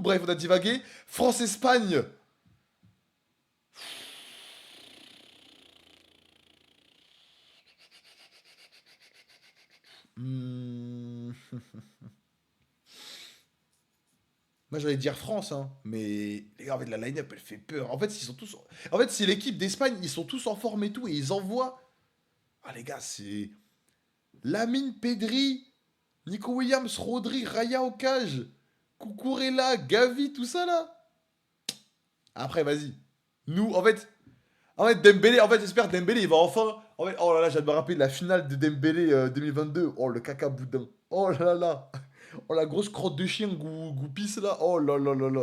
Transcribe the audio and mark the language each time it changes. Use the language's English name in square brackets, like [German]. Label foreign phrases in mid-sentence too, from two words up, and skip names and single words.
[French] Bref, on a divagué. France-Espagne. Hmm. Moi, j'allais dire France, hein. Mais les gars, en fait, la line-up, elle fait peur. En fait, ils sont tous. En fait, c'est l'équipe d'Espagne, ils sont tous en forme et tout, et ils envoient. Ah, les gars, c'est. Lamine Pedri, Nico Williams, Rodri, Raya Ocage, Cucurella, Gavi, tout ça là. Après, vas-y. Nous, en fait, Dembélé, en fait, j'espère Dembélé, il va enfin. En fait, oh là là, j'ai de me rappeler de la finale de Dembélé 2022. Oh, le caca boudin. Oh là là. Oh, la grosse crotte de chien goût pisse là. Oh là là là là.